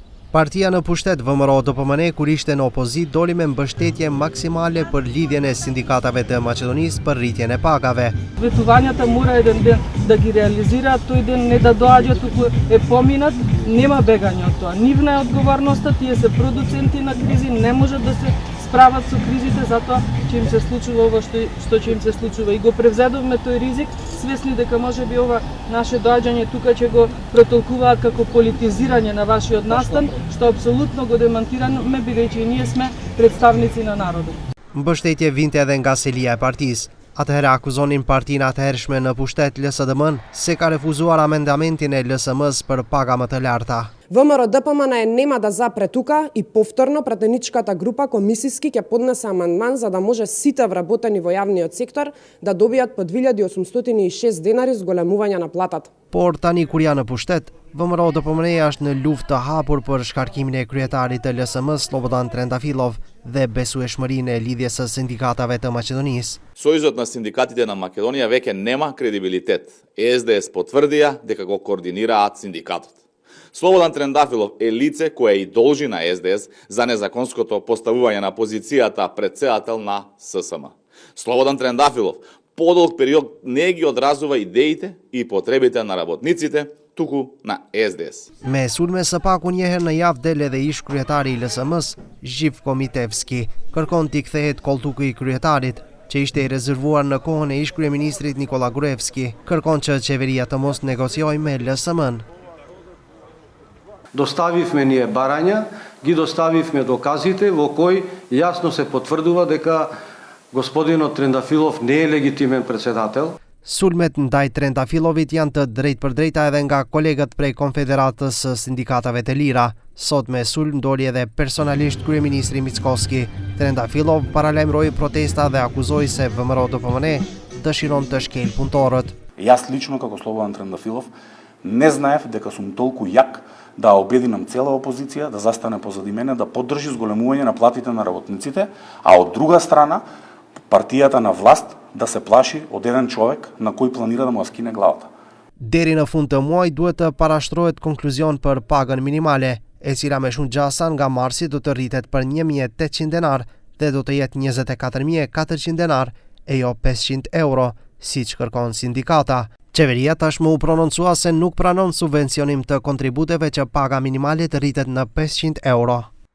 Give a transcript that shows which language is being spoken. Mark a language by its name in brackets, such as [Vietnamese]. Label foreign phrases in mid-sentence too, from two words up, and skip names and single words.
[Albanian] Partia në pushtet VMRO-DPMN kur ishte në opozit doli me mbështetje maksimale për lidhjen e sindikatave të Maqedonisë për rritjen e pagave. [Macedonian] Ветувањата мора еден ден да ги реализираат, тој ден не да доаѓа туку е поминат, нема бегање од тоа. Нивна е одговорноста, тие се продуценти на кризи, не можат да се справат со кризите, затоа ќе им се случува ова што ќе им се случува. И го превзедовме тој ризик, свесни дека можеби ова наше доаѓање тука ќе го протолкуваат како политизирање на вашиот настан, што апсолутно го демантираме, бидејќи ние сме представници на народот. [Albanian] Mbështetje vinte edhe nga selia e partisë. Atëherë akuzonin partinë atëhershme në pushtet LSDM se ka refuzuar amendamentin e LSM-s për paga më të larta. [Macedonian] ВМРО-ДПМН нема да запре тука и повторно пратеничката група комисиски ќе поднесе амандман за да може сите вработени во јавниот сектор да добијат по 2806 денари зголемување на платата. [Albanian] Por tani kur janë në pushtet, VMRO-DPMN është në luftë të hapur për shkarkimin e kryetarit të LSM-s Slobodan Trendafilov dhe besueshmërinë e lidhjes së sindikatave të Maqedonisë. [Macedonian] Сојузот на синдикатите на Македонија веќе нема кредибилитет. СДС потврдија дека го координираат синдикатот. Слободан Трендафилов е лице кое и должи на СДС за незаконското поставување на позицијата председател на ССМ. Слободан Трендафилов подолг период не ги одразува идеите и потребите на работниците, туку на СДС. [Albanian] Me sulme së paku një herë në javë del edhe ish kryetari i LSM-s, Zhif Komitevski, kërkon t'i kthehet koltuku i kryetarit, që ishte i rezervuar në kohën e ish kryeministrit Nikola Gruevski, kërkon që qeveria të mos negociojë me LSM-n. [Macedonian] Доставивме ние барања, ги доставивме доказите во кои јасно се потврдува дека господинот Трендафилов не е легитимен председател. [Albanian] Sulmet ndaj Trendafilovit janë të drejtë për drejta edhe nga kolegët prej Konfederatës së Sindikatave të Lira. Sot me sulm doli edhe personalisht kryeministri Mickoski. Trendafilov paralajmëroi protesta dhe akuzoi se VMRO-DPMN dëshiron të shkel punëtorët. [Macedonian] Јас лично како Слободан Трендафилов не знаев дека сум толку јак да обединам цела опозиција, да застане позади мене, да поддржи зголемување на платите на работниците, а од друга страна партијата на власт да се плаши од еден човек на кој планира да му скине главата. [Albanian] Deri në fund të muajit duhet të parashtrohet konkluzion për pagën minimale, e cila me shumë gjasa nga marsi do të rritet për 1.800 denar dhe do të jetë 24.400 denar e jo 500 euro, siç kërkon sindikata. Qeveria tashmë u prononcua se nuk pranon subvencionim të kontributeve që paga minimale të rritet në 500 euro.